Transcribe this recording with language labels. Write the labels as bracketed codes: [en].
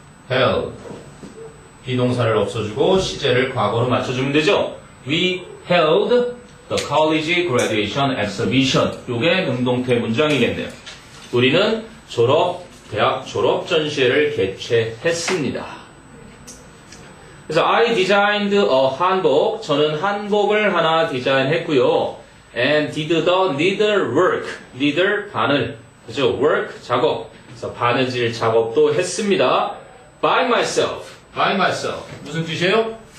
[ko] held, 비동사를 없애주고 시제를 과거로 맞춰주면 되죠. [en] We held the college graduation exhibition. [ko] 요게 능동태 문장이겠네요. 우리는 대학 졸업 전시회를 개최했습니다. 그래서 [en] I designed a 한복. [ko] 저는 한복을 하나 디자인했고요. [en] And did the needle work. needle [ko] 바늘. 그죠? [en] work [ko] 작업. 그래서 바느질 작업도 했습니다. [en] By myself. [ko] 무슨 뜻이에요?